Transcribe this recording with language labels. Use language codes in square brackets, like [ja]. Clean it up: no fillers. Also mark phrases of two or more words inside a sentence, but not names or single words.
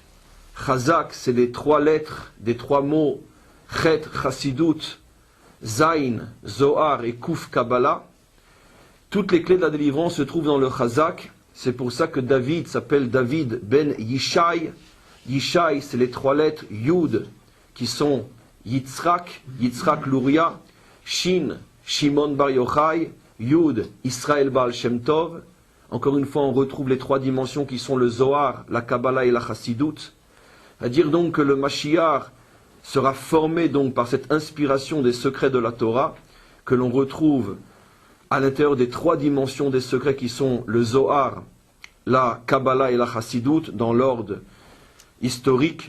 [fr] Chazak, c'est les trois lettres des trois mots Chet, Chassidut, Zain, Zohar et Kuf Kabbalah. Toutes les clés de la délivrance se trouvent dans le Chazak. C'est pour ça que David s'appelle David ben Yishai. Yishai, c'est les trois lettres Yud, qui sont Yitzhak, Yitzhak Luria, Shin, Shimon Bar Yochai, Yud, Israël Baal Shem Tov. Encore une fois, on retrouve les trois dimensions qui sont le Zohar, la Kabbalah et la Chassidut. À dire donc que le Mashiach sera formé donc par cette inspiration des secrets de la Torah, que l'on retrouve à l'intérieur des trois dimensions des secrets qui sont le Zohar, la Kabbalah et la Chassidut, dans l'ordre historique.